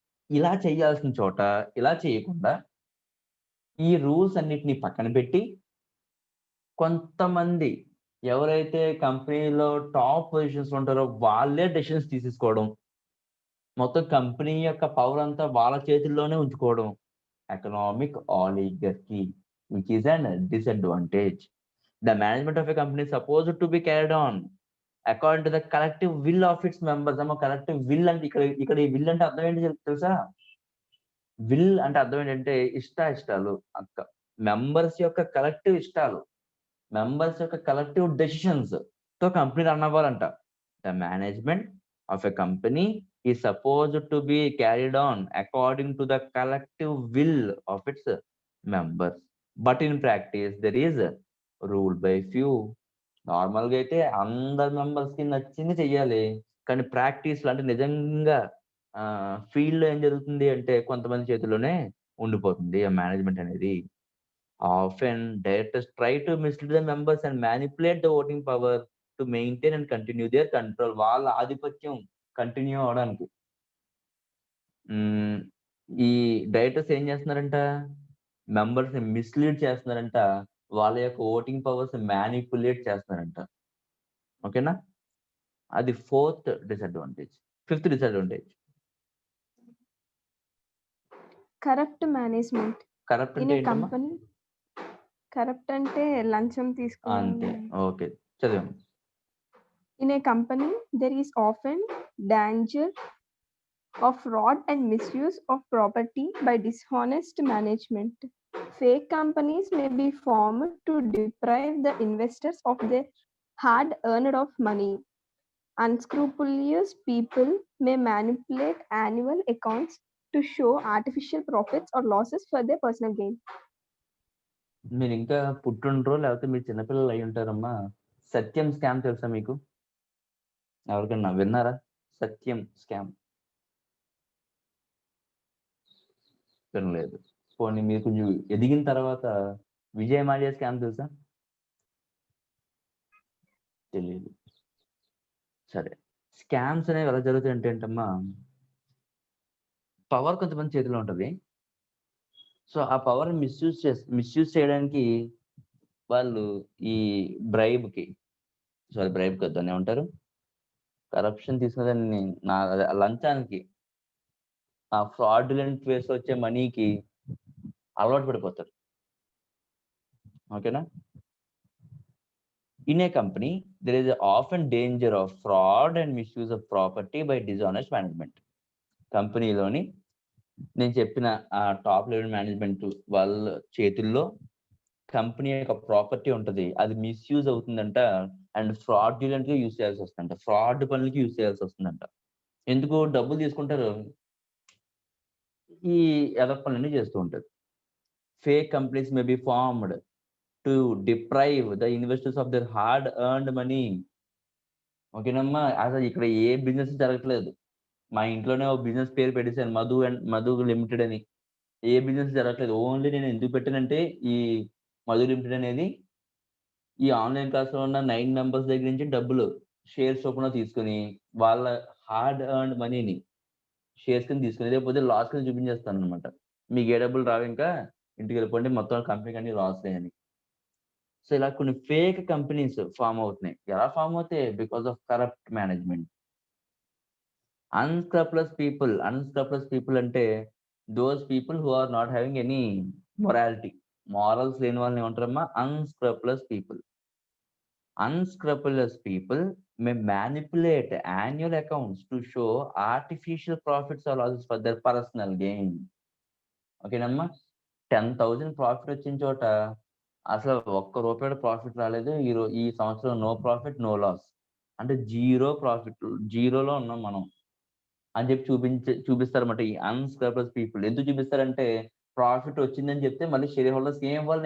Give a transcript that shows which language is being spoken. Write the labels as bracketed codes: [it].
[te] ఇలా చేయాల్సిన చోట ఇలా చేయకుండా ఈ రూల్స్ అన్నిటిని పక్కన పెట్టి కొంతమంది ఎవరైతే కంపెనీలో టాప్ పొజిషన్స్ ఉంటారో వాళ్ళే డెసిషన్స్ తీసేసుకోవడం. మొత్తం కంపెనీ యొక్క పవర్ అంతా వాళ్ళ చేతుల్లోనే ఉంచుకోవడం. [en] Economic oligarchy which is an disadvantage. The management of a company is supposed to be carried on according to the collective will of its members. [te] Collective will అంటే ఇక్కడ ఈ విల్ అంటే అర్థం ఏంటి తెలుసా? విల్ అంటే అర్థం ఏంటంటే ఇష్టాలు అక్క. మెంబర్స్ యొక్క కలెక్టివ్ ఇష్టాలు, మెంబర్స్ యొక్క కలెక్టివ్ డెసిషన్స్ తో company run అవ్వాలంట. The management of a company [en] is supposed to be carried on according to the collective will of its members. But in practice, there is a rule by few. [te] Normal గా అయితే అందరు members కి నచ్చింది చెయ్యాలి. కానీ practice అంటే నిజంగా field లో ఏం జరుగుతుంది అంటే కొంతమంది చేతిలోనే ఉండిపోతుంది ఆ మేనేజ్మెంట్ అనేది. [en] Often directors try to mislead the members and manipulate the voting power to maintain and continue their control. [te] వాళ్ళ ఆధిపత్యం కంటిన్యూ అవడానికి ఈ డైరెక్టర్స్ ఏం చేస్తున్నారంట? మెంబర్స్ ని మిస్లీడ్ చేస్తున్నారంట. వాళ్ళ యొక్క ఓటింగ్ పవర్స్ మ్యానిపులేట్ చేస్తున్నారంట. ఓకేనా? [en] అది 4th disadvantage. 5th disadvantage corrupt management. [te] Corrupt అంటే ఏంటమ్మా? కరప్ట్ అంటే లంచం తీసుకోవడం. అంతే. Okay, చదివండి. [en] In a company, there is often danger of fraud and misuse of property by dishonest management. Fake companies may be formed to deprive the investors of their hard-earned of money. Unscrupulous people may manipulate annual accounts to show artificial profits or losses for their personal gain. [te] మీరు ఇంకా పుట్టుండ్రో లేకపోతే మీరు చిన్నపిల్లలు అయి ఉంటారమ్మా. సత్యం scam తెలుసా మీకు? ఎవరికన్నా విన్నారా? సత్యం స్కామ్ వినలేదు. పోనీ మీరు కొంచెం ఎదిగిన తర్వాత విజయ్ మాల్యా స్కామ్ తెలుసా? తెలియదు. సరే, స్కామ్స్ అనేవి ఎలా జరుగుతాయి ఏంటమ్మా, పవర్ కొంతమంది చేతిలో ఉంటది. సో ఆ పవర్ మిస్యూజ్ చేయడానికి వాళ్ళు ఈ బ్రైబ్ కాదు, దాన్ని ఏమంటారు, కరప్షన్ తీసుకున్నదాన్ని, లంచానికి, ఆ ఫ్రాడ్యులెంట్ వేస్ వచ్చే మనీకి అలవాటు పడిపోతారు. ఓకేనా? [en] In a company, there is often danger of fraud and misuse of property by dishonest management. [te] కంపెనీలోని నేను చెప్పిన ఆ టాప్ లెవెల్ మేనేజ్మెంట్ వాళ్ళ చేతుల్లో కంపెనీ యొక్క ప్రాపర్టీ ఉంటది, అది మిస్యూజ్ అవుతుందంట. అండ్ ఫ్రాడ్యులెంట్ గా యూజ్ చేయాల్సి వస్తుందంట, ఫ్రాడ్ పనులకి యూజ్ చేయాల్సి వస్తుందంట. ఎందుకు? డబ్బులు తీసుకుంటారు, ఈ ఎదవ పనులన్నీ చేస్తూ ఉంటారు. [en] Fake companies may be formed to deprive the investors of their hard earned money. [te] ఓకేనమ్మా? అసలు ఇక్కడ ఏ బిజినెస్ జరగట్లేదు. మా ఇంట్లోనే ఒక బిజినెస్ పేరు పెట్టేశాను, మధు లిమిటెడ్ అని. ఏ బిజినెస్ జరగట్లేదు. ఓన్లీ నేను ఎందుకు పెట్టానంటే ఈ మధు లిమిటెడ్ అనేది ఈ ఆన్లైన్ క్లాస్ లో ఉన్న 9 మెంబర్స్ దగ్గర నుంచి డబ్బులు షేర్స్ చొప్పున తీసుకుని వాళ్ళ హార్డ్ ఎర్న్డ్ మనీని షేర్స్ కింద తీసుకుని లేకపోతే లాస్ కింద చూపించేస్తాను అనమాట. మీకు ఏ డబ్బులు రావు, ఇంకా ఇంటికి వెళ్ళిపోండి, మొత్తం కంపెనీకి అన్ని లాస్ అని. సో ఇలా కొన్ని ఫేక్ కంపెనీస్ ఫామ్ అవుతున్నాయి. ఎలా ఫామ్ అవుతాయి? [en] Because of corrupt management. Unscrupulous people అంటే those people who are not having any morality. [te] Morals లేని వాళ్ళని ఏమంటారమ్మా? అన్స్క్రప్లెస్ people. [en] Unscrupulous people may manipulate annual accounts to show artificial profits or losses for their personal gain. [te] ఓకేనమ్మా? 10,000 profit వచ్చిన చోట అసలు ఒక్క రూపాయి profit రాలేదు. ఈ సంవత్సరం నో ప్రాఫిట్, నో లాస్. అంటే జీరో ప్రాఫిట్, జీరోలో ఉన్నాం మనం అని చెప్పి చూపిస్తారన్నమాట ఈ అన్స్క్రప్లెస్ పీపుల్. ఎందుకు చూపిస్తారంటే ప్రాఫిట్ వచ్చిందని చెప్తే మళ్ళీ షేర్ హోల్డర్స్ ఏం ఇవ్వాలి?